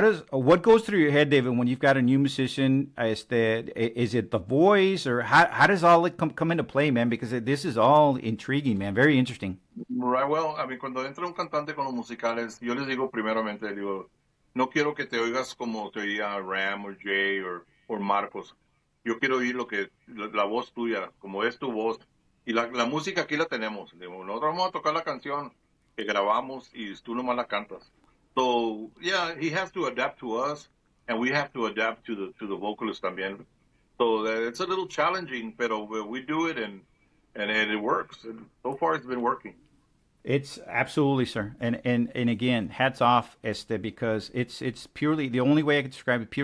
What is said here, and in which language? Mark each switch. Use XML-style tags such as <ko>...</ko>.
<en>What goes through your head, David, when you've got a new musician? Is it the voice, or how does all it come into play, man? Because this is all intriguing, man. Very interesting. Right, well, I mean,</en> <es>cuando entra un cantante con los musicales, yo les digo primeramente, no quiero que te oigas como te oía Ram o Jay o Marcos. Yo quiero oír la voz tuya, como es tu voz. Y la música aquí la tenemos. Nosotros vamos a tocar la canción que grabamos y tú nomás la cantas.</es> <en>So, yeah, he has to adapt to us, and we have to adapt to the vocalist también. So it's a little challenging, pero we do it, and it works. And so far, it's been working. It's absolutely, sir. And again, hats off, because it's purely the only way I could describe it.</en>